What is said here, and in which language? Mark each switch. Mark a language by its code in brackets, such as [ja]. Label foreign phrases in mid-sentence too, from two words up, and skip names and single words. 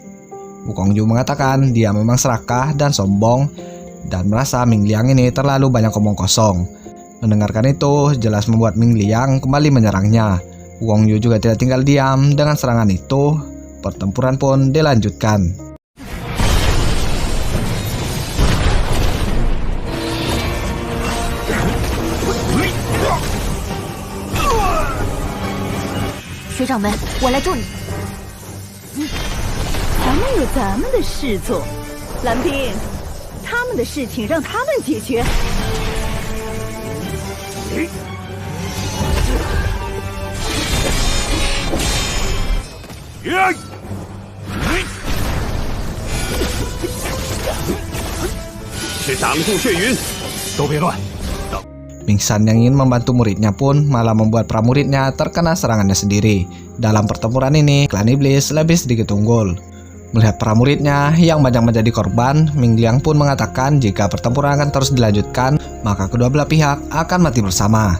[id] Wukong Yu mengatakan dia memang serakah dan sombong, dan merasa Ming Liang ini terlalu banyak omong kosong. Mendengarkan itu, jelas membuat Ming Liang kembali menyerangnya. Wukong Yu juga tidak tinggal diam dengan serangan itu. Pertempuran pun dilanjutkan. [zh] 咱们有咱们的事做，蓝冰，他们的事情让他们解决。是挡住血云，都别乱。 [id] Ming Shan yang ingin membantu muridnya pun malah membuat pramuridnya terkena serangannya sendiri. Dalam pertempuran ini, klan iblis lebih sedikit unggul. Melihat pramuridnya yang banyak menjadi korban, Ming Liang pun mengatakan jika pertempuran akan terus dilanjutkan, maka kedua belah pihak akan mati bersama.